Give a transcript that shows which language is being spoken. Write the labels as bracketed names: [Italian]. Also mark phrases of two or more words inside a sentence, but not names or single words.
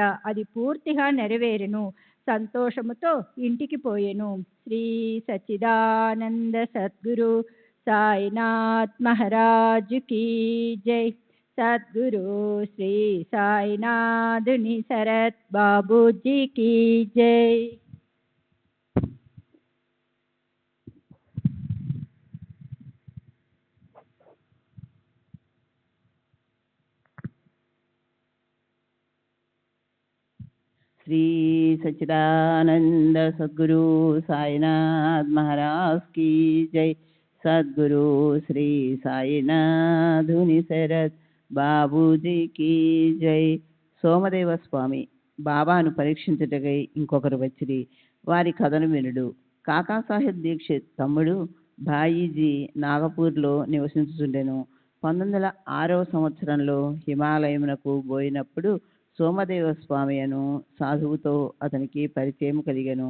[Telugu] అది పూర్తిగా నెరవేరెను. సంతోషముతో ఇంటికి పోయెను. [Hindi] श्री सच्चिदानंद सद्गुरु साईनाथ महाराज की जय. सद्गुरु श्री साईनाथुनि शरत बाबूजी की जय. श्री सच्चिदानंद सद्गुरु साईनाथ महाराज की जय. सद्गुरु श्री साईनाथुनि शरత్ बाबूजीकी जय. [Telugu] సోమదేవ స్వామి బాబాను పరీక్షించుటకై ఇంకొకరు వచ్చిరి. వారి కథను వినుడు. కాకాసాహెబ్ దీక్షిత్ తమ్ముడు భాయీజీ నాగపూర్లో నివసించుచుండెను. 1906వ సంవత్సరంలో హిమాలయమునకు పోయినప్పుడు సోమదేవ స్వామి అను సాధువుతో అతనికి పరిచయం కలిగెను.